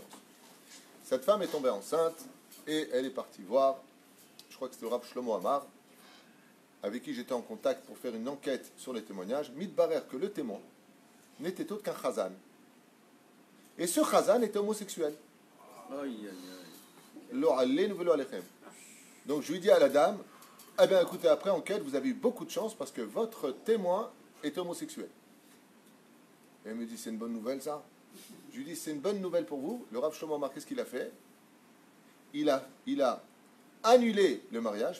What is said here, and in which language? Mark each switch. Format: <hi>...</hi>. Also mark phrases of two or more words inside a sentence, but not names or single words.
<fr>Cette femme est tombée enceinte et elle est partie voir, je crois que c'était le Rav Shlomo Amar, avec qui j'étais en contact pour faire une enquête sur les témoignages. Mitbarer que le témoin n'était autre qu'un chazan. Et ce chazan était homosexuel.</fr> <he>לא עלינו ולא עליכם.</he> <fr>Donc je lui dis à la dame, eh bien écoutez, après enquête, vous avez eu beaucoup de chance parce que votre témoin est homosexuel. Et elle me dit, c'est une bonne nouvelle ça? Je lui dis, c'est une bonne nouvelle pour vous. Le Rav Shlomo Amar, qu'est-ce qu'il a fait? Il a annulé le mariage.</fr>